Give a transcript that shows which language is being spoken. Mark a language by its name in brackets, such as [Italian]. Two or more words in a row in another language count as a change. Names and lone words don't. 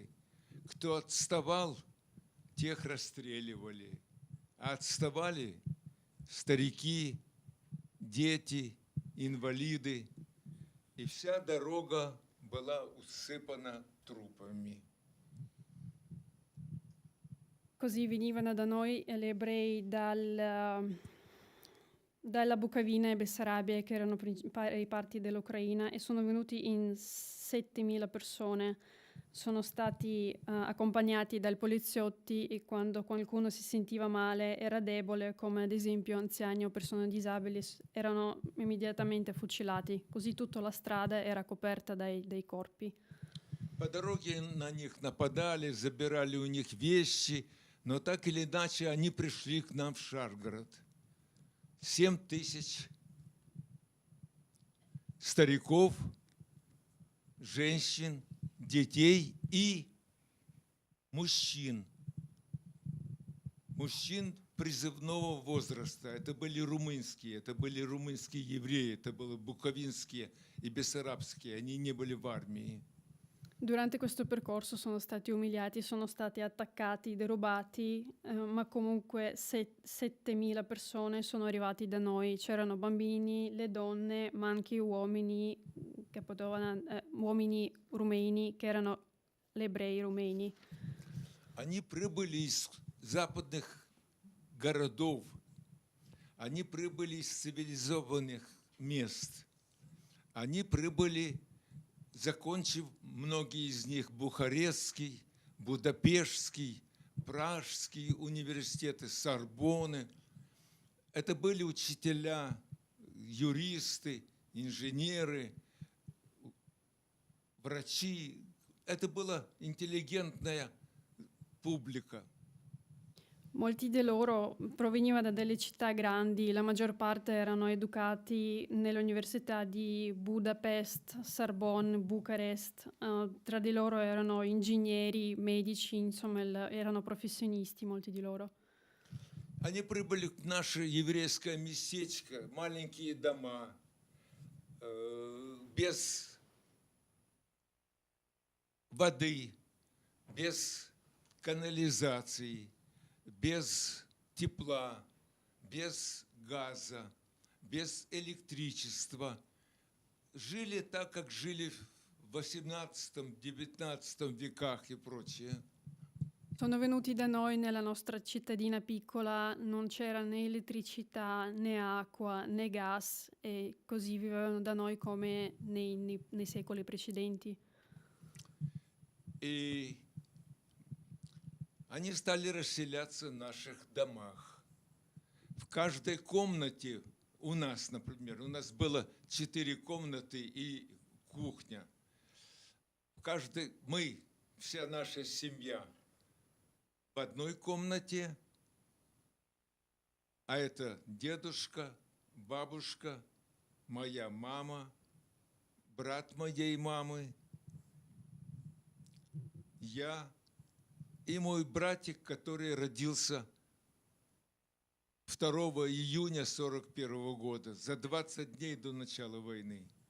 [Russian] Кто отставал, тех расстреливали. А отставали старики, дети, инвалиды. И вся дорога была усыпана трупами. [Italian] Così venivano da noi gli ebrei dalla Bucovina e Bessarabia, che erano principali parti dell'Ucraina, e sono venuti in 7.000 persone. Sono stati accompagnati dai poliziotti, e quando qualcuno si sentiva male, era debole, come ad esempio anziani o persone disabili, erano immediatamente fucilati. Così tutta la strada era coperta dai corpi. [Russian] По дороге на них нападали, забирали у них вещи, но так или иначе они пришли к нам в Шаргород. 7 тысяч стариков, женщин, детей и мужчин. Мужчин призывного возраста. Это были румынские евреи, это были буковинские и бессарабские. Они не были в армии. [Italian] Durante questo percorso sono stati umiliati, sono stati attaccati, derubati, ma comunque 7.000 persone sono arrivati da noi. C'erano bambini, le donne, ma anche uomini che uomini rumeni che erano gli ebrei rumeni. [Russian] Они прибыли из западных городов, они прибыли из цивилизованных мест, они прибыли, закончив многие из них Бухарестский, Будапештский, Пражский университеты, Сорбонны. Это были учителя, юристы, инженеры, врачи. Это была интеллигентная pubblica. [Italian] Molti di loro provenivano da delle città grandi, la maggior parte erano educati nelle università di Budapest, Sorbonne, Bucarest. Tra di loro erano ingegneri, medici, insomma erano professionisti, molti di loro. [Russian] Они прибыли в наше еврейское местечко, маленькие дома, без воды, без канализации, без тепла, без газа, без электричества. Жили так, как жили в 18-19 веках и прочее. [Italian] Sono venuti da noi nella nostra cittadina piccola, non c'era né elettricità, né acqua, né gas e così vivevano da noi come nei secoli precedenti. [Russian] И они стали расселяться в наших домах. В каждой комнате у нас, например, у нас было 4 комнаты и кухня. Мы, вся наша семья, в одной комнате, а это дедушка, бабушка, моя мама, брат моей мамы, я и мой братик, который родился 2 июня 1941 года, за 20 дней до начала войны.